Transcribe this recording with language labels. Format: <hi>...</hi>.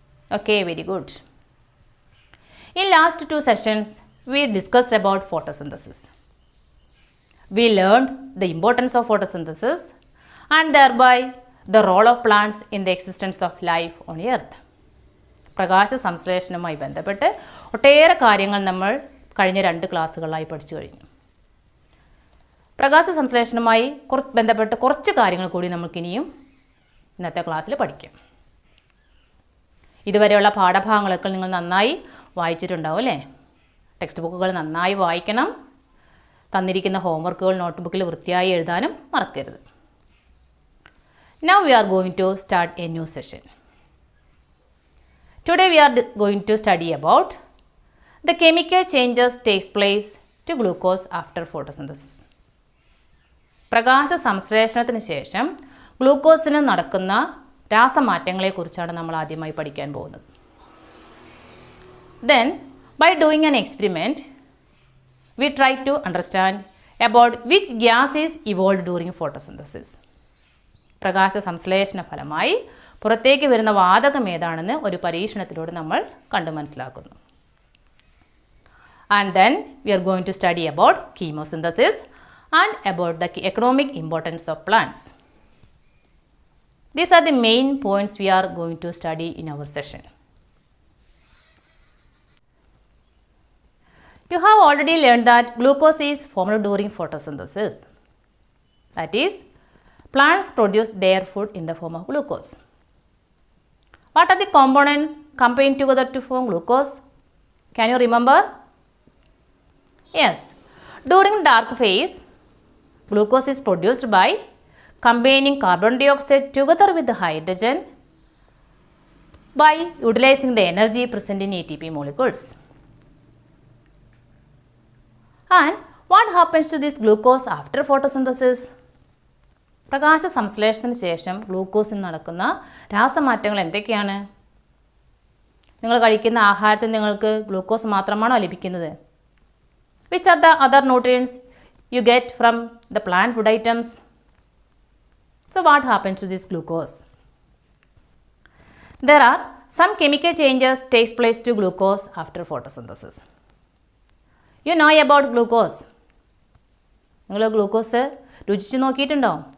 <en>Okay, very good. In last two sessions, we discussed about photosynthesis. We learned the importance of photosynthesis and thereby the role of plants in the existence of life on earth.</en> <ml>പ്രകാശ സംശ്ലേഷണവുമായി ബന്ധപ്പെട്ട് ഒട്ടേറെ കാര്യങ്ങൾ നമ്മൾ കഴിഞ്ഞ 2 ക്ലാസ്സുകളായി പഠിച്ചു കഴിഞ്ഞു. പ്രകാശ സംശ്ലേഷണവുമായി ബന്ധപ്പെട്ട് കുറച്ച് കാര്യങ്ങൾ കൂടി നമുക്കിനിയും ഇന്നത്തെ ക്ലാസ്സിൽ പഠിക്കാം. ഇതുവരെയുള്ള പാഠഭാഗങ്ങളൊക്കെ നിങ്ങൾ നന്നായി വായിച്ചിട്ടുണ്ടാവും അല്ലേ? ടെക്സ്റ്റ് ബുക്കുകൾ നന്നായി വായിക്കണം. തന്നിരിക്കുന്ന ഹോംവർക്കുകൾ നോട്ട്ബുക്കിൽ വൃത്തിയായി എഴുതാനും മറക്കരുത്.</ml> <en>Now we are going to start a new session. Today we are going to study about the chemical changes takes place to glucose after photosynthesis.</en> <ml>പ്രകാശ സംശ്ലേഷണത്തിന് ശേഷം ഗ്ലൂക്കോസിന് നടക്കുന്ന രാസമാറ്റങ്ങളെക്കുറിച്ചാണ് നമ്മൾ ആദ്യമായി പഠിക്കാൻ പോകുന്നത്.</ml> <en>Then by doing an experiment we try to understand about which gas is evolved during photosynthesis.</en> <ml>പ്രകാശ സംശ്ലേഷണ ഫലമായി പുറത്തേക്ക് വരുന്ന വാതകം ഏതാണെന്ന് ഒരു പരീക്ഷണത്തിലൂടെ നമ്മൾ കണ്ടു മനസ്സിലാക്കുന്നു.</ml> <en>And then we are going to study about chemosynthesis and about the economic importance of plants. These are the main points we are going to study in our session. You have already learned that glucose is formed during photosynthesis. That is, plants produce their food in the form of glucose. What are the components combined together to form glucose? Can you remember? Yes. During dark phase, glucose is produced by combining carbon dioxide together with the hydrogen by utilizing the energy present in ATP molecules. And what happens to this glucose after photosynthesis?</en> <ml>പ്രകാശ സംശ്ലേഷണത്തിന് ശേഷം ഗ്ലൂക്കോസിൽ നടക്കുന്ന രാസമാറ്റങ്ങൾ എന്തൊക്കെയാണ്? നിങ്ങൾ കഴിക്കുന്ന ആഹാരത്തിൽ നിങ്ങൾക്ക് glucose മാത്രമാണോ ലഭിക്കുന്നത്?</ml> <en>Which are the other nutrients you get from the plant food items? So what happens to this glucose? There are some chemical changes takes place to glucose after photosynthesis. You know about glucose.</en> <ml>നിങ്ങൾ glucose രുചിച്ച് നോക്കിയിട്ടുണ്ടോ?</ml>